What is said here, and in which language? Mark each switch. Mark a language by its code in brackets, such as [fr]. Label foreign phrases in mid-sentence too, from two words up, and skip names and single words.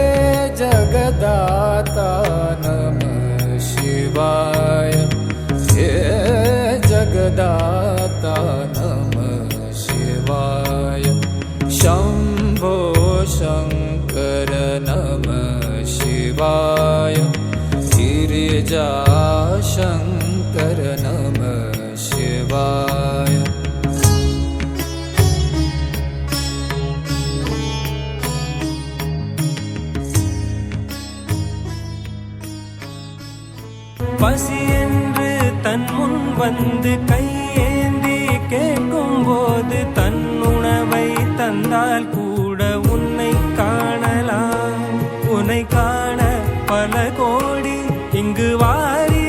[sa] जगदाता नमः शिवाय हे जगदाता नमः शिवाय शंभो शंकर नमः शिवाय गिरिजा शंकर नमः शिवाय [ta] பசி என்று தன் முன் வந்து கையேந்தி கேட்கும் போது தன் உணவை தந்தால் கூட உன்னை காணலாம் உன்னை காண பல கோடி இங்கு வா